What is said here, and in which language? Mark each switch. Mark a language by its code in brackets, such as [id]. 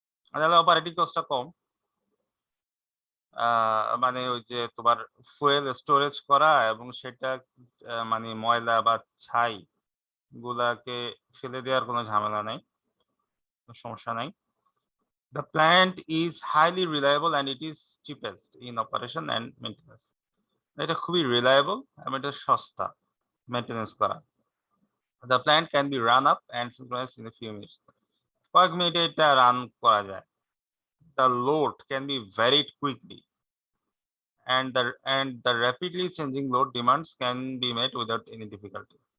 [bn] তাহলে অপারেটিং কস্টটা কম। মানে ওই যে তোমার ফুয়েল স্টোরেজ করা এবং সেটা মানে ময়লা বা ছাই গুলাকে ফেলে দেওয়ার কোনো ঝামেলা নাই, সমস্যা নাই। [en] The plant is highly reliable and it is cheapest in operation and maintenance. [bn] এটা খুবই রিলায়েবল এবং এটা সস্তা মেইনটেনেন্স করা। [en] The plant can be run up and synchronized in a few minutes. [bn] কয়েক মিনিটে এটা রান করা যায়। [en] The load can be varied quickly and the rapidly changing load demands can be met without any difficulty.